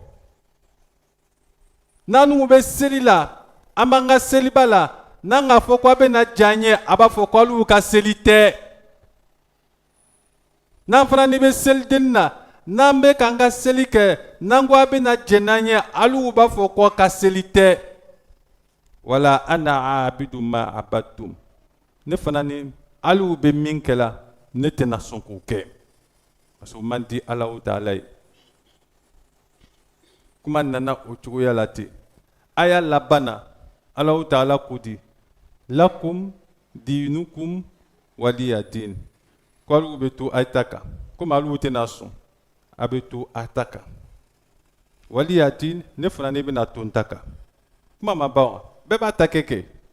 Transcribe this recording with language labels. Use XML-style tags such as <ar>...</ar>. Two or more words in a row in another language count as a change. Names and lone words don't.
<bm>n'anu bɛ seli la an b'an ka seliba la n'an k'a fɔ k'a bɛna diya an ye a b'a fɔ k'alu ka seli tɛ n'an fana ni bɛ selidenni na n'an bɛ k'an ka seli kɛ n'an ko a bɛna jɛn n'an ye alu b'a fɔ k'a ka seli tɛ wala</bm> <ar>أنا عابد ما عبدتم</ar> <bm>ne fana ni alu bɛ min kɛla ne tɛna sɔn k'o kɛ</bm> <fr>parce que</fr> <bm>o man di alahu taala ye kuma nana o cogoya la ten a y'a laban na alahu taala ko di</bm> <ar>لكم دينكم ولي دين</ar> <bm>ko alu bɛ to a ta kan komi alu tɛna sɔn a bɛ to a ta kan</bm> <ar>ولي دين</ar> <bm>ne fana ne bɛna to n ta kan kuma ma ban wa bɛɛ b'a ta kɛ</bm>